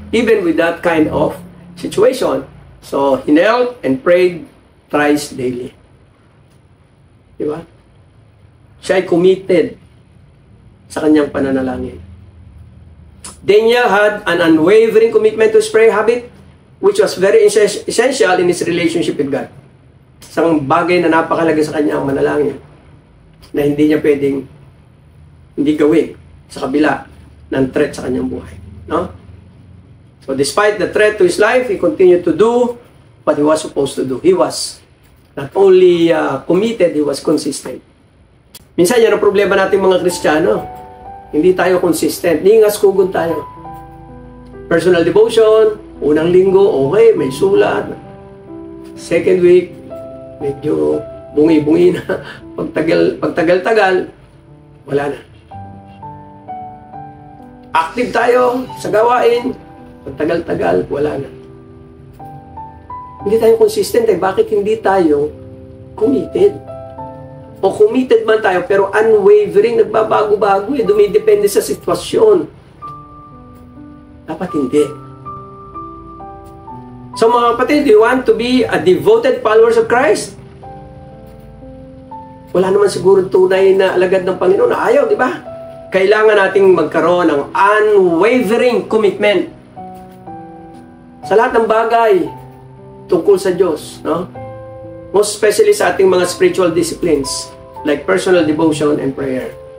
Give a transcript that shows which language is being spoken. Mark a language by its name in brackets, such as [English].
[English] Even with that kind of situation. So, he knelt and prayed thrice daily. [Filipino] Diba? Siya ay committed sa kanyang pananalangin. [English] Daniel had an unwavering commitment to his prayer habit, which was very essential in his relationship with God. [Filipino] Isang bagay na napakalaga sa kanyang manalangin na hindi niya pwedeng hindi gawin sa kabila ng threat sa kanyang buhay. No? [English] So despite the threat to his life, he continued to do what he was supposed to do. He was not only committed, he was consistent. [Filipino] Minsan yan ang problema natin mga Kristiyano. Hindi tayo consistent. Ningas-kugon tayo. Personal devotion, unang linggo, okay, may sulat. Second week, medyo bungi-bungi na. Pagtagal-tagal, wala na. Active tayo sa gawain, pagtagal-tagal, wala na. Hindi tayo consistent eh. Bakit hindi tayo committed? O committed man tayo, pero unwavering, nagbabago-bago eh. Dumidepende sa sitwasyon. Dapat hindi. [English] So [Filipino] mga kapatid, [English] do you want to be a devoted followers of Christ? [Filipino] Wala naman siguro tunay na alagad ng Panginoon na ayaw, di ba? Kailangan nating magkaroon ng unwavering commitment sa lahat ng bagay tungkol sa Diyos, no? [English] Most especially [Filipino] sa ating mga [English] spiritual disciplines like personal devotion and prayer.